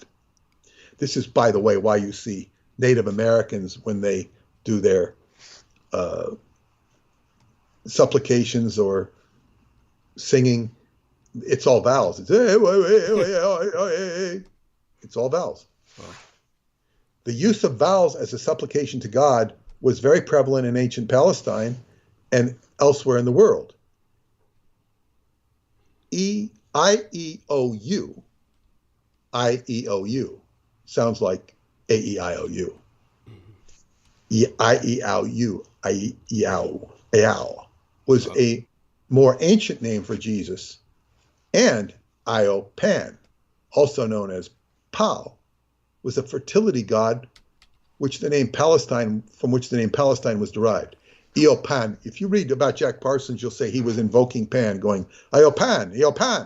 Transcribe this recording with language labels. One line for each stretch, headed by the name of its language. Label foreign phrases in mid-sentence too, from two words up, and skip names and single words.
English: This is, by the way, why you see Native Americans, when they do their supplications or singing, it's all vowels. It's all vowels. Wow. The use of vowels as a supplication to God was very prevalent in ancient Palestine and elsewhere in the world. I-E-O-U. I-E-O-U. Sounds like A-E-I-O-U. I-E-O-U. I-E-O. Was a more ancient name for Jesus, and Io-Pan, also known as Pau, was a fertility god from which the name Palestine was derived. Io-Pan. If you read about Jack Parsons, you'll say he was invoking Pan, going, Io-Pan, Io-Pan.